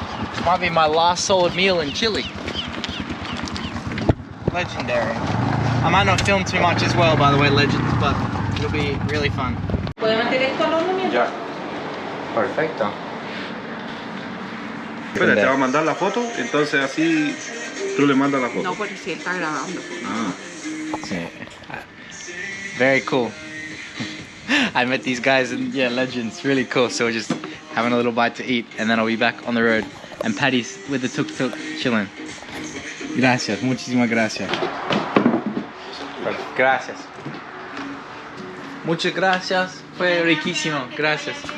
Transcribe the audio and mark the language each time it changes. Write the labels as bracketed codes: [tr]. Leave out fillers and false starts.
[en] This might be my last solid meal in Chile. Legendary. I might not film too much as well, by the way, legends, but it'll be really fun. [es] Ya. Perfecto. Espera, te va a mandar la foto, entonces así tú le mandas la foto. No, porque sí está grabando. Ah. [en] Yeah. Very cool. I met these guys and yeah, legends, really cool. So we're just having a little bite to eat and then I'll be back on the road. And Patty's with the Tuk Tuk chilling. [es] Gracias, muchísimas gracias. Gracias. Muchas gracias, fue riquísimo, gracias.